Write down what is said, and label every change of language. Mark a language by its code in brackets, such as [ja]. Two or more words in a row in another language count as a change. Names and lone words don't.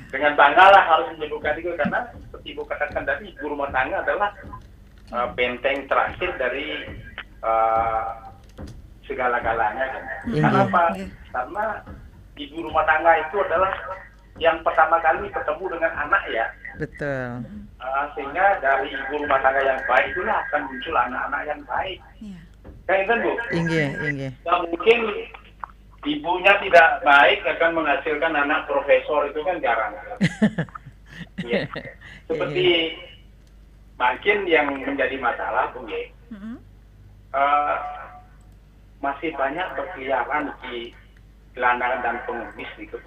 [id] Dengan banggalah harus menyebutkan itu karena seperti Ibu katakan tadi, ibu rumah tangga adalah benteng terakhir dari segala-galanya kan. Iya. Kenapa? Iya. Karena ibu rumah tangga itu adalah yang pertama kali ketemu dengan anak ya. Betul. Sehingga dari ibu rumah tangga yang baik itulah akan muncul anak-anak yang baik. Ya. Kan Bu? [ban] Inggih, inggih. [id] Nah, mungkin ibunya tidak baik akan menghasilkan anak profesor itu kan jarang. Ya. Seperti makin yang menjadi masalah Bu ya. Masih banyak berkeliaran di gelandangan dan pengemis nih Bu.